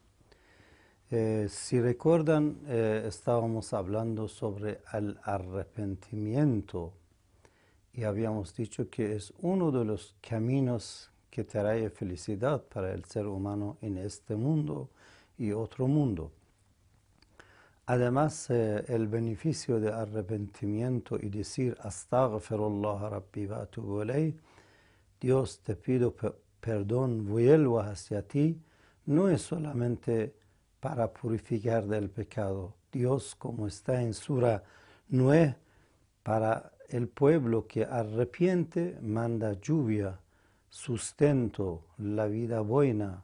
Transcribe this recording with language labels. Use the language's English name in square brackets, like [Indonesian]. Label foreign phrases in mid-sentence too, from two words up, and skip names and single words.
[Spanish] Si recuerdan, estábamos hablando sobre el arrepentimiento y habíamos dicho que es uno de los caminos que trae felicidad para el ser humano en este mundo y otro mundo. Además, el beneficio de arrepentimiento y decir [Arabic] أستغفر الله ربي وأتوب إليه, [Spanish] Dios te pido perdón, vuelvo hacia ti, no es solamente para purificar del pecado. Dios, como está en Sura 9, para el pueblo que arrepiente, manda lluvia, sustento, la vida buena.